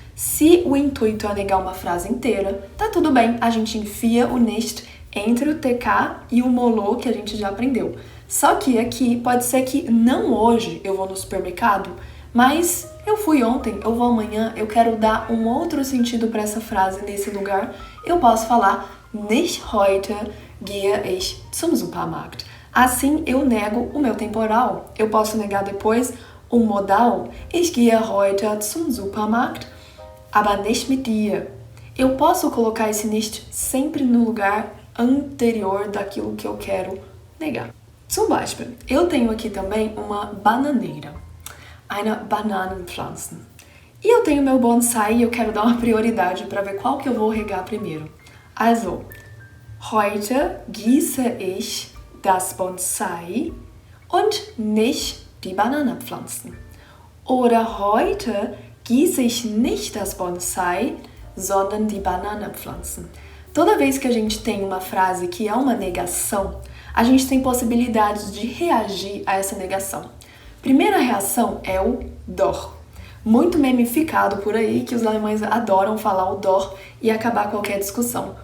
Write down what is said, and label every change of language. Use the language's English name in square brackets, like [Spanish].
[Portuguese] Se o intuito é negar uma frase inteira, tá tudo bem, a gente enfia o nicht entre o TK e o molô que a gente já aprendeu. Só que aqui pode ser que não hoje eu vou no supermercado, mas eu fui ontem, eu vou amanhã, eu quero dar um outro sentido para essa frase nesse lugar. Eu posso falar [German] Nicht heute gehe ich zum Supermarkt. [Portuguese] Assim eu nego o meu temporal. Eu posso negar depois o modal [German] Ich gehe heute zum Supermarkt, aber nicht mit dir. [Portuguese] Eu posso colocar esse nicht sempre no lugar anterior daquilo que eu quero negar. [German] Zum Beispiel, [Portuguese] eu tenho aqui também uma bananeira. [German] Eine Bananenpflanze. [Portuguese] E eu tenho meu bonsai e eu quero dar uma prioridade para ver qual que eu vou regar primeiro. [German] Also, heute gieße ich das Bonsai und nicht die Bananenpflanzen. Oder heute gieße ich nicht das Bonsai, sondern die Bananenpflanzen. [Portuguese] Toda vez que a gente tem uma frase que é uma negação, a gente tem possibilidades de reagir a essa negação. Primeira reação é o doch. Muito memificado por aí, que os alemães adoram falar o doch e acabar qualquer discussão.